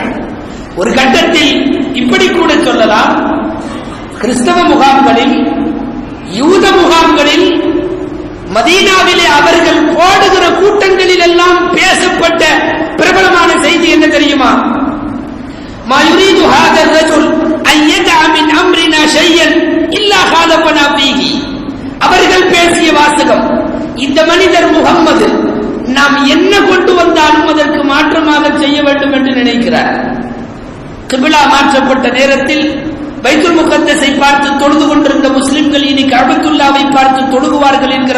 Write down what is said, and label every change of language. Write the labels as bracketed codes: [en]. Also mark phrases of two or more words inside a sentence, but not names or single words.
[ta] ஒரு கட்டத்தில் இப்படி கூட சொல்லலாம், கிறிஸ்தவ முகாம்களில், யூத முகாம்களில், மதீனாவிலே அவர்கள் போடுகிற கூட்டங்களில் எல்லாம் பேசப்பட்ட பிரபலமான செய்தி என்ன தெரியுமா? [ar] ما يريد هذا الرجل ان يدع من امرنا شيئا الا خالفنا فيه. [ta] அவர்கள் பேசிய வாசகம், இந்த மனிதர் முகம்மது நாம் என்ன கொண்டு வந்தாலும் அதற்கு மாற்றமாக செய்ய வேண்டும் என்று நினைக்கிறார். கிபிலா மாற்றப்பட்ட நேரத்தில் பைத்துல் முகத்தஸை பார்த்து தொழுது கொண்டிருந்த முஸ்லிம்கள் இனி கஅபத்துல்லாவை பார்த்து தொழுகுவார்கள் என்கிற